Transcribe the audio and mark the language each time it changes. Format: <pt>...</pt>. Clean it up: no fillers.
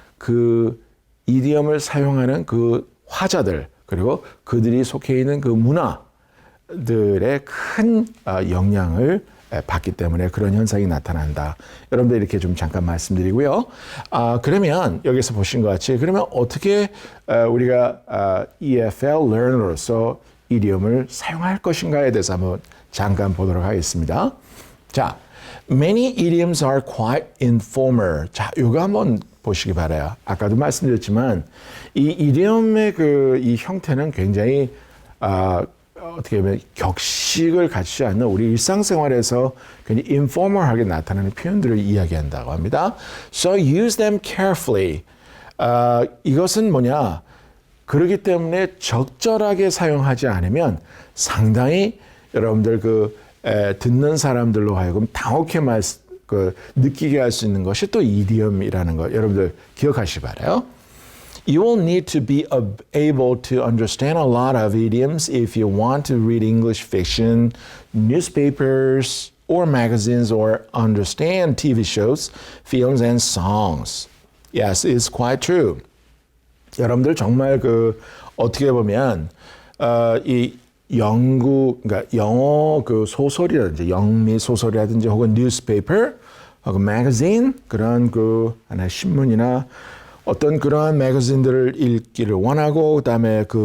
<ko>그 이디엄을 사용하는 그 화자들 그리고 그들이 속해 있는 그 문화들의 큰 영향을 받기 때문에 그런 현상이 나타난다. 여러분들 이렇게 좀 잠깐 말씀드리고요. 그러면 여기서 보신 것 같이 그러면 어떻게 우리가 EFL learner로서 이디엄을 사용할 것인가에 대해서 한번 잠깐 보도록 하겠습니다.</ko> <en>자, many idioms are quite informal.</en> <ko>자, 이거 한번 보시기 바라요. 아까도 말씀드렸지만 이 이디엄의 이 형태는 굉장히 어떻게 보면 격식을 갖추지 않는 우리 일상생활에서 굉장히 informal하게 나타나는 표현들을 이야기한다고 합니다.</ko> <en>So use them carefully.</en> <ko>이것은 뭐냐? 그렇기 때문에 적절하게 사용하지 않으면 상당히 여러분들 듣는 사람들로 하여금 당혹해 느끼게 할 수 있는 것이 또 이디엄이라는 거 여러분들 기억하시기 바라요.</ko> <en>You will need to be able to understand a lot of idioms if you want to read English fiction, newspapers, or magazines, or understand TV shows, films, and songs. Yes, it's quite true.</en> <ko>여러분들 정말 어떻게 보면 이 그러니까 영어 소설이라든지 영미 소설이라든지 혹은 뉴스페이퍼 혹은 매거진 그런 하나의 신문이나 어떤 그러한 매거진들을 읽기를 원하고 그다음에</ko>